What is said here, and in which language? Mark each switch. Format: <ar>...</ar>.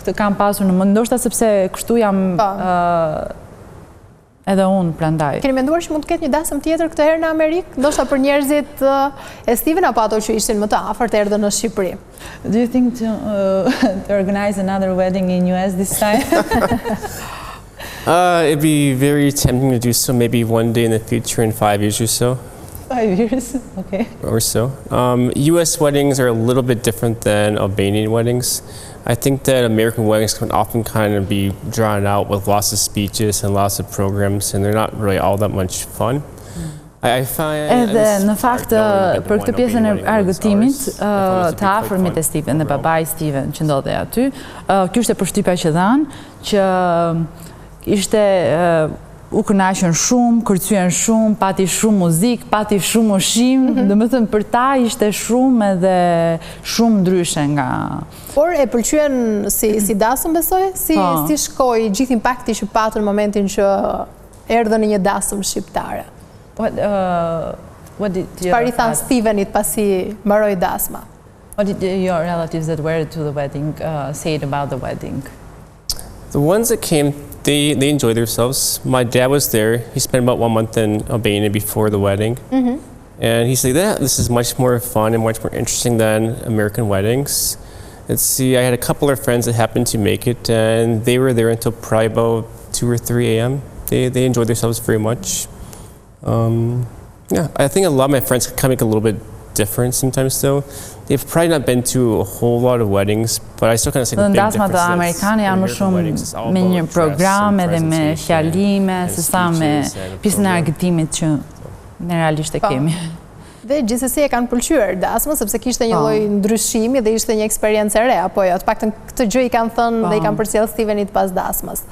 <sq>Këtë kam pasur në mend, ndoshta sepse kështu jam edhe unë prandaj. Keni menduar që mund të ketë një dasëm tjetër këtë herë në Amerikë? Ndoshta për njerëzit e Steven apo ato që ishin më të afërt erdhën në Shqipëri?</sq> <en>Do you think to organize another wedding in US this time? It'd be very tempting to do so maybe one day in the future in 5 years or so. 5 years, okay. Or so. US weddings are a little bit different than Albanian weddings. I think that American weddings can often kind of be drawn out with lots of speeches and lots of programs, and they're not really all that much fun.</en> <sq>Edhe në fakt për këtë pjesën e argëtimit të afërmit e Steven dhe babai Steven që ndodhej aty, kjo ishte përshtypja që dhanë, që ishte u kënaqën shumë, kërcyen shumë, pati shumë muzikë, pati shumë ushqim, domethënë për ta ishte shumë edhe shumë ndryshe nga. Por e pëlqyen si dasëm besoj, si shkoi gjithë impakti që patën në momentin që erdhën në një dasëm shqiptare. Çfarë I than Stevenit pasi mbaroi dasma?</sq> <en>What did your relatives that were to the wedding say about the wedding? The ones that came they enjoyed themselves. My dad was there. He spent about 1 month in Albania before the wedding. And he said that this is much more fun and much more interesting than American weddings. Let's see, I had a couple of friends that happened to make it, and they were there until probably about 2 or 3 a.m. They enjoyed themselves very much. Yeah, I think a lot of my friends kind of make a little bit different sometimes still. They've probably not been to a whole lot of weddings, but I still kind of see the big difference.</en> <sq>Dasmat amerikane janë më shumë me një program edhe me fjalime, se sa me pjesën e argëtimit që ne realisht e kemi. Dhe gjithsesi e kanë pëlqyer dasmën sepse kishte një lloj ndryshimi dhe ishte një eksperiencë e re, apo jo? Të paktën këtë gjë i kanë thënë dhe i kanë përcjell Stevenit pas dasmës.</sq>